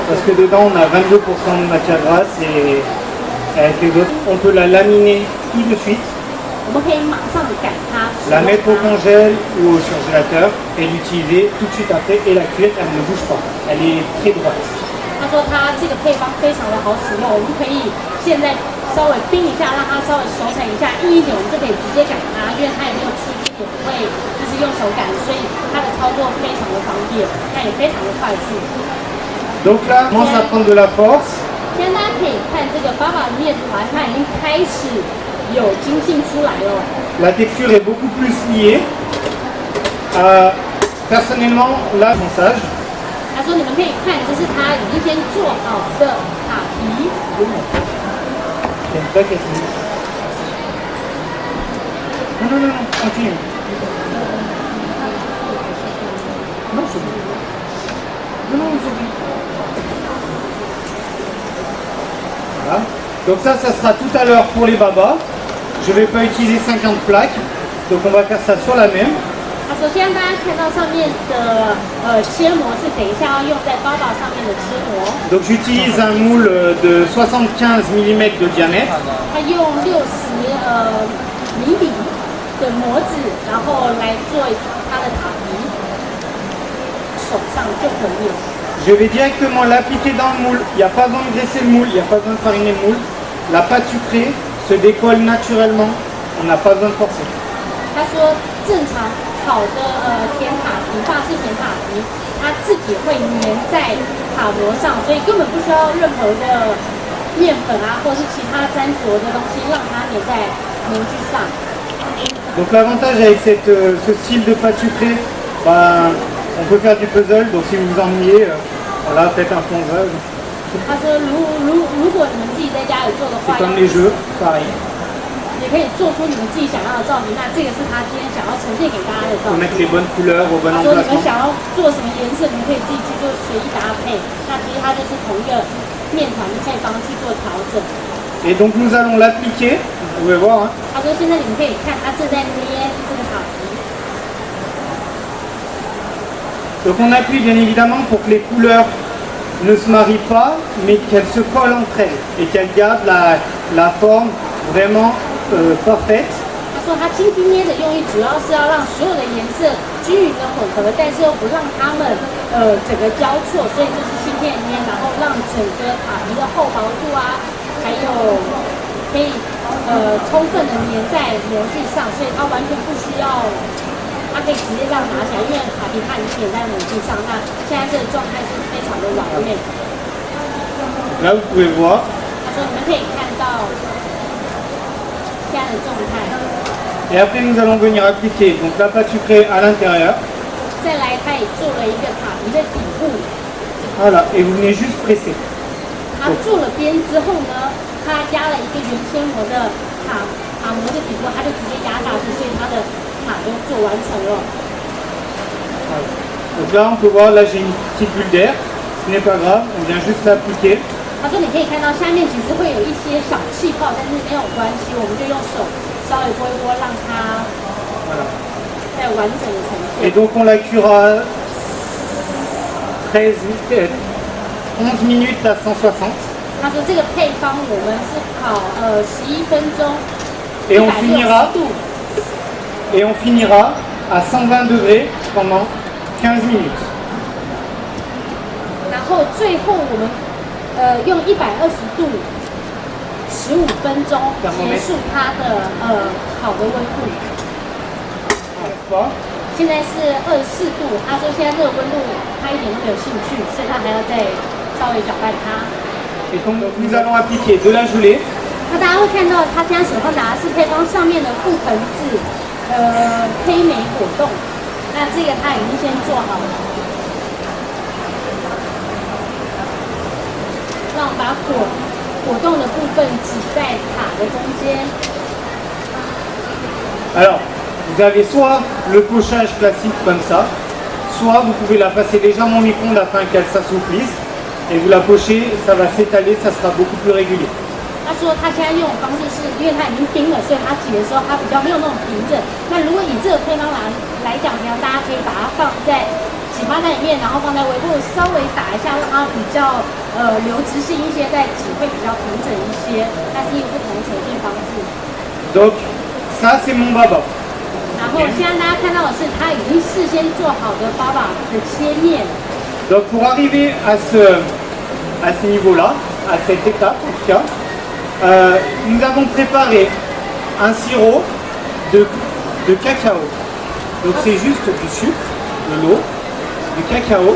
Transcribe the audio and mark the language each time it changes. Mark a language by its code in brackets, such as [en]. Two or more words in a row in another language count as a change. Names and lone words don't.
[fr] Parce que dedans on a 22% de matière grasse et avec les autres on peut la laminer tout de suite. [zh] 我们可以马上擀它， [fr] la mettre au congèle ou au surgélateur et l'utiliser tout de suite après et la cuire, elle ne bouge pas, elle est très droite. [zh] 他说他这个配方非常的好使用，我们可以现在稍微冰一下，让它稍微熟成一下，硬一点我们就可以直接擀它，因为它也没有出筋，也不会就是用手擀，所以它的操作非常的方便，它也非常的快速。 [fr] Donc là, on commence à prendre de la force. [zh] 现在大家可以看这个爸爸的面团，它已经开始有筋性出来了。 [fr] La texture est beaucoup plus liée. Personnellement, là, mon sage. [zh] 他说：“你们可以看，这是他已经先做好的塔皮。 [fr] Non, non, non, non, continue. Non, c'est bon. Non, non, c'est bon. Voilà. Donc ça sera tout à l'heure pour les babas. Je ne vais pas utiliser 50 plaques. Donc on va faire ça sur la même. [zh] 他说：“现在大家看到上面的切模是等一下要用在爸爸上面的切模。 [fr] Donc j'utilise un moule de 75 mm de diamètre. [zh] 他用60厘米的模子，然后来做他的塔皮，手上就可以了。 [fr] Je vais directement l'appliquer dans le moule. Il n'y a pas besoin de graisser le moule, il n'y a pas besoin de fariner le moule. La pâte sucrée se décolle naturellement. On n'a pas besoin de forcer. [zh] 他说正常好的甜塔皮，法式甜塔皮，它自己会粘在塔模上，所以根本不需要任何的面粉啊，或是其他粘着的东西，让它粘在模具上。 [fr] Donc l'avantage avec ce style de pâte sucrée, Ben, on peut faire du puzzle, donc si vous vous ennuyez, voilà, faites un fond rêve. [zh] 他说如果你们自己在家里做的 [fr] C'est [zh] 话， [fr] comme les jeux, pareil. [zh] 也可以做出你们自己想要的造型。那这个是他今天想要呈现给大家的 [fr] Il [zh] 造 [fr] faut [zh] 型。 [fr] mettre les bonnes couleurs au bon [zh] 他说你们 [fr] emplacement. [zh] 想要做什么颜色，你们可以自己去做随意搭配。那其实它就是同一个面团的配方去做调整。 [fr] Et donc nous allons l'appliquer, vous pouvez voir, hein. [zh] 他说现在你们可以看，他正在捏这个塔皮。 [fr] Donc on appuie bien évidemment pour que les couleurs ne se marient pas, mais qu'elles se collent entre elles et qu'elles gardent la forme vraiment parfaite. [zh] 他说他轻轻捏的用意主要是要让所有的颜色均匀的混合，但是又不让它们整个交错，所以就是轻轻的捏，然后让整个塔皮的厚薄度啊，还有可以充分的粘在模具上，所以它完全不需要。它可以直接这样拿起来，因为卡皮它已经粘在模具上，那现在这个状态是非常的完美。 [fr] Là vous pouvez voir. [zh] 他说你们可以看到现在的状态。 [fr] Et après nous allons venir appliquer donc la pâte sucrée à l'intérieur. [zh] 再来，他也做了一个塔皮的底部。 [fr] Voilà, et vous venez juste presser. [zh] 他做了边之后呢，他压了一个原纤膜的塔膜的底部，他就直接压下去，所以他的塔就做完成了。 [fr] Voilà. Donc là on peut voir, là j'ai une petite bulle d'air, ce n'est pas grave, on vient juste l'appliquer. [zh] 他说你可以看到下面其实会有一些小气泡，但是没有关系，我们就用手稍微拨一拨，让它 [fr] Voilà. [zh] 再完整的呈 [fr] Et [zh] 现。 [fr] donc on la cuira 11 minutes à 160. [zh] 他说这个配方我们是烤11分钟， [fr] Et on finira [zh] 160度， [fr] Et on finira à 120 degrés pendant 15 minutes. [zh] 然后最后我们用120度15分钟结束它的烤的温度。 [fr] N'est-ce pas? [zh] 现在是24度，他说现在这个温度他一点都没有兴趣，所以他还要再稍微搅拌它。 [fr] Et donc nous allons appliquer de la gelée. [zh] 那大家会看到他现在手上拿的是配方上面的覆盆子黑莓果冻，那这个他已经先做好了。让我把果冻的部分挤在塔的中间。 [fr] Alors, vous avez soit le pochage classique comme ça, soit vous pouvez la passer légèrement au micro-ondes afin qu'elle s'assouplisse. Et vous la pochez, ça va s'étaler, ça sera beaucoup plus régulier. [zh] 他说他现在用的方式是因为它已经冰了，所以他挤的时候它比较没有那种平整。那如果以这个配方来讲呢，大家可以把它放在挤发袋里面，然后放在微波炉稍微打一下，让它比较流质性一些，再挤会比较平整一些。但是有不同的呈现方式。 [fr] Donc, ça c'est mon baba. [zh] 然后现在大家看到的是，他已经事先做好的爸爸的切面。 [fr] Donc pour arriver à ce niveau-là, à cette étape en tout cas, nous avons préparé un sirop de cacao. Donc c'est juste du sucre, de l'eau, du cacao.